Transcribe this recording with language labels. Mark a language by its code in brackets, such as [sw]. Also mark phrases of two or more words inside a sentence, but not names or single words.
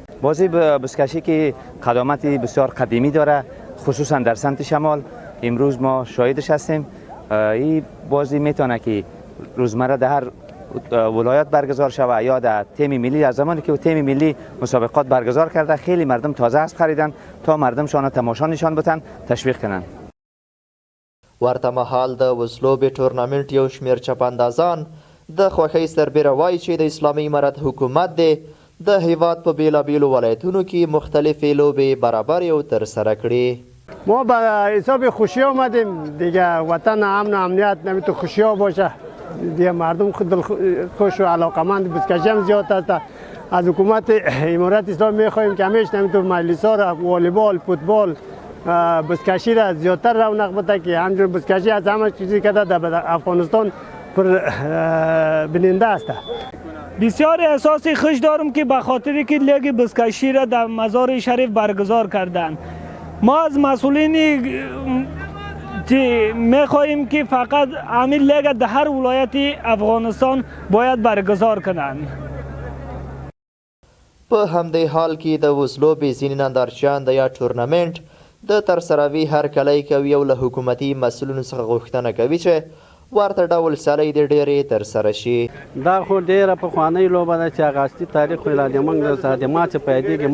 [fa] بازی بزکشی که قدامتی بسیار قدیمی داره خصوصا در سمت شمال. امروز ما شاهدش هستیم. این بازی میتونه که روزمره در هر ولایت برگزار شود یا در تیم ملی. از زمانی که تیم ملی مسابقات برگزار کرده خیلی مردم تازه اسب خریدن تا مردمشان تماشا نشان بدن تشویق کنن. [ps] ورته مهال د وزلوبې ټورنمنټ یو شمېر چپاندازان د خوښۍ سربیره وایي چې د اسلامي امارت حکومت دی د هیواد په بیلابیلو ولایتونو کې مختلفې لوبې برابرې او ترسره کړي. [fa] ما به حساب خوشی آمدیم دیگه، وطن امن و امنیت نمیتونه خوشی باشه دیگه، مردم خود خوش و علاقمند بزکشی هم زیاد است. از حکومت امارت اسلامی میخواهیم که همیشه نمیتونه مجلس ها را والیبال، فوتبال، بزکشی را زیادتر رونق بده که همچنین بزکشی از همه چیزی که در افغانستان پر بیننده است. بسیار احساس خوش دارم که به خاطر که لیگ بزکشی را در مزار شریف برگزار کردند. ما از مسئولین میخواهیم که فقط همین لیگ در هر ولایت افغانستان باید برگزار کنند. [ps] په همدې حال کې د وزلوبې ځینې نندارچیان د یا ټورنمنټ د ترسروي هرکلی کوي او له حکومتي مسؤلینو څخه غوښتنه کوي چې ورته ډول سیالۍ دې ډېرې ترسره شي. دا خو ډېره پخوانۍ لوبه ده چې هغه اصلي تاریخ خو لا زموږ د ما څه پیدېږي.